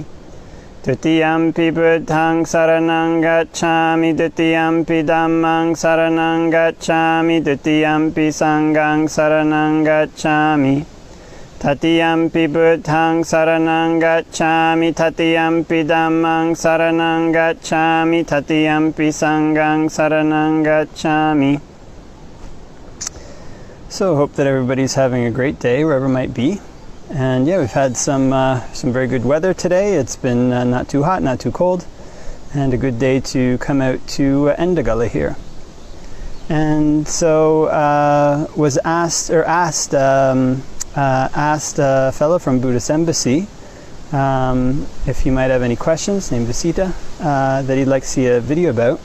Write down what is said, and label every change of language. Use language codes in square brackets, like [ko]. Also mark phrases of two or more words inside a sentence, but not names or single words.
[pi] Dutiyampi Buddhaṃ saraṇaṃ gacchāmi, Dutiyampi Dhammaṃ saraṇaṃ gacchāmi, Dutiyampi Sanghaṃ saraṇaṃ gacchāmi. Tatiyampi Buddhaṃ saraṇaṃ gacchāmi, Tatiyampi Dhammaṃ saraṇaṃ gacchāmi, Tatiyampi Sanghaṃ saraṇaṃ gacchāmi. [en] So hope that everybody's having a great day wherever it might be. And yeah, we've had some very good weather today. It's been not too hot, not too cold, and a good day to come out to Endagala here. And so was asked a fellow from Buddhist Embassy if he might have any questions, named Visita, that he'd like to see a video about.